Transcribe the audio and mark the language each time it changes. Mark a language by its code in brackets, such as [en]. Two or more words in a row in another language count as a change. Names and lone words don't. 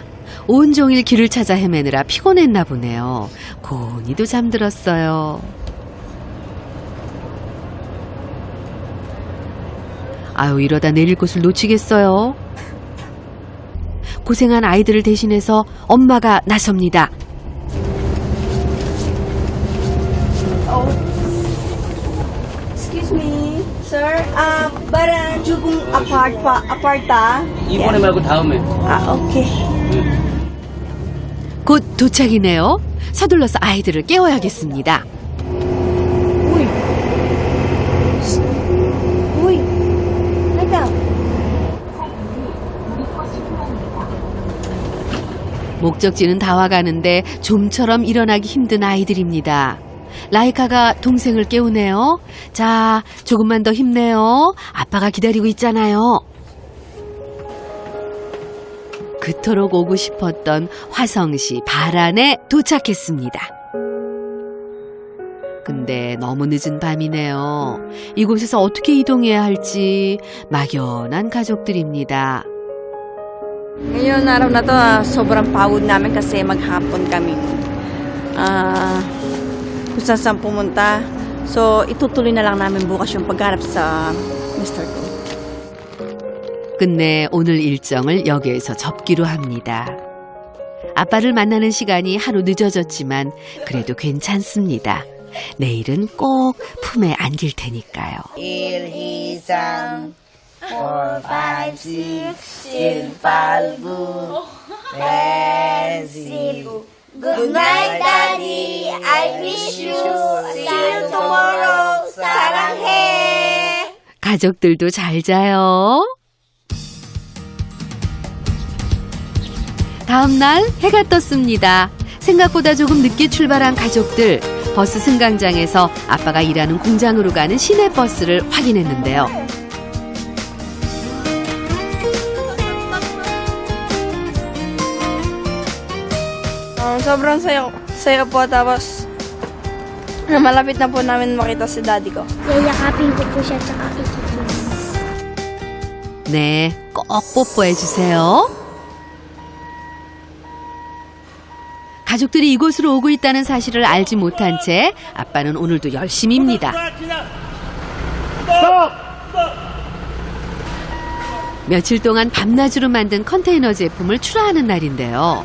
[ko] 온종일 길을 찾아 헤매느라 피곤했나 보네요. 고니도 잠들었어요. 아유 이러다 내릴 곳을 놓치겠어요. 고생한 아이들을 대신해서 엄마가 나섭니다. [en] Excuse me, sir. Baran jugong aparta. [ko] 이번에 말고 다음에. Okay. 곧 도착이네요. 서둘러서 아이들을 깨워야겠습니다. [tl] Uy. Nagka. [ko] 목적지는 다 와가는데 좀처럼 일어나기 힘든 아이들입니다. 라이카가 동생을 깨우네요. 자, 조금만 더 힘내요. 아빠가 기다리고 있잖아요. 그토록 오고 싶었던 화성시 바란에 도착했습니다. 근데 너무 늦은 밤이네요. 이곳에서 어떻게 이동해야 할지 막연한 가족들입니다. [tl] Ngayon araw na to, sobrang pagod namin kasi maghapon kami. Kung saan pumunta. So, itutuloy na lang namin bukas yung pagharap sa Mr. ko. [ko] 끝내 오늘 일정을 여기에서 접기로 합니다. 아빠를 만나는 시간이 하루 늦어졌지만 그래도 괜찮습니다. 내일은 꼭 품에 안길 테니까요. [en] 1, 2, 3, 4, 5, 6, 7, 8, 9, 10. Good night, Daddy. I miss you. See you tomorrow. [ko] 사랑해. 가족들도 잘 자요. 다음 날 해가 떴습니다. 생각보다 조금 늦게 출발한 가족들. 버스 승강장에서 아빠가 일하는 공장으로 가는 시내버스를 확인했는데요. [tl] Sobrang saya po, tapos malapit na po namin makita si daddy ko. Yayakapin ko po siya tsaka ikikiss. [ko] 네, 꼭 뽀뽀해 주세요. 가족들이 이곳으로 오고 있다는 사실을 알지 못한 채 아빠는 오늘도 열심입니다. 며칠 동안 밤낮으로 만든 컨테이너 제품을 출하하는 날인데요.